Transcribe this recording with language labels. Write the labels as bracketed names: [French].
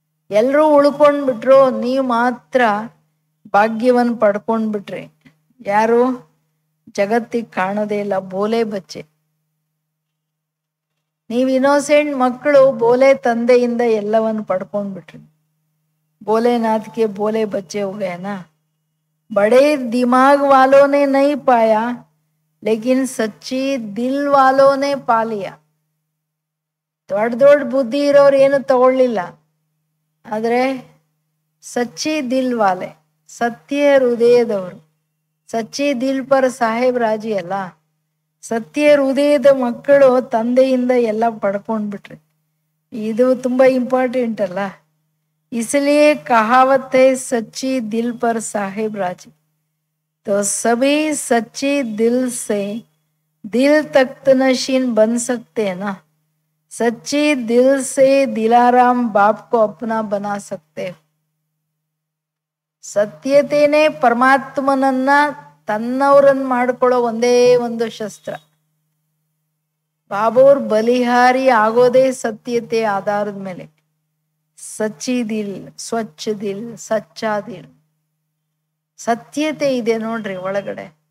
[Kannada] ಎಲ್ಲರೂ ಉಳ್ಕೊಂಡ್ಬಿಟ್ರು, ನೀವು ಮಾತ್ರ ಭಾಗ್ಯವನ್ನು ಪಡ್ಕೊಂಡ್ಬಿಟ್ರಿ. ಯಾರು? ಜಗತ್ತಿಗೆ ಕಾಣೋದೇ ಇಲ್ಲ, [Hindi] ಬೋಲೆ ಬಚ್ಚೆ. [Kannada] ನೀವು ಇನ್ನೋಸೆಂಟ್ ಮಕ್ಕಳು ಬೋಲೆ ತಂದೆಯಿಂದ ಎಲ್ಲವನ್ನು ಪಡ್ಕೊಂಡ್ಬಿಟ್ರಿ. [Hindi] भोलेनाथ के बोले बच्चे हो गए ना. बड़े दिमाग वालों ने नहीं पाया, लेकिन सच्ची दिल वालों ने पा लिया. [Kannada] ದೊಡ್ಡ ದೊಡ್ಡ ಬುದ್ಧಿ ಇರೋರು ಏನು ತಗೊಳ್ಳಿಲ್ಲ, ಆದರೆ [Hindi] ಸಚ್ಚಿ ದಿಲ್ ವಾಲೆ, [Kannada] ಸತ್ಯ ಹೃದಯದವರು, [Hindi] ಸಚ್ಚಿ ದಿಲ್ ಪರ್ ಸಾಹೇಬ್ ರಾಜಿ [Kannada] ಅಲ್ಲ, ಸತ್ಯ ಹೃದಯದ ಮಕ್ಕಳು ತಂದೆಯಿಂದ ಎಲ್ಲ ಪಡ್ಕೊಂಡ್ಬಿಟ್ರಿ. ಇದು ತುಂಬಾ ಇಂಪಾರ್ಟೆಂಟ್ ಅಲ್ಲ. [Hindi] इसलिए कहावत है सच्ची दिल पर साहेब राजी. तो सभी सच्ची दिल से दिल तख्त नशीन बन सकते हैं ना. सच्ची दिल से दिलाराम बाप को अपना बना सकते. [Kannada] ಸತ್ಯತೆನೇ ಪರಮಾತ್ಮನನ್ನ ತನ್ನವರನ್ನ ಮಾಡ್ಕೊಳ್ಳೋ ಒಂದೇ ಒಂದು ಶಸ್ತ್ರ. ಬಾಬೋರ್ ಬಲಿಹಾರಿ ಆಗೋದೇ ಸತ್ಯತೆ ಆಧಾರದ ಮೇಲೆ. [Hindi] ಸಚ್ಚಿ ದಿಲ್, ಸ್ವಚ್ಛ ದಿಲ್, ಸಚ್ಚಾ ದಿಲ್, [Kannada] ಸತ್ಯತೆ ಇದೆ ನೋಡ್ರಿ ಒಳಗಡೆ.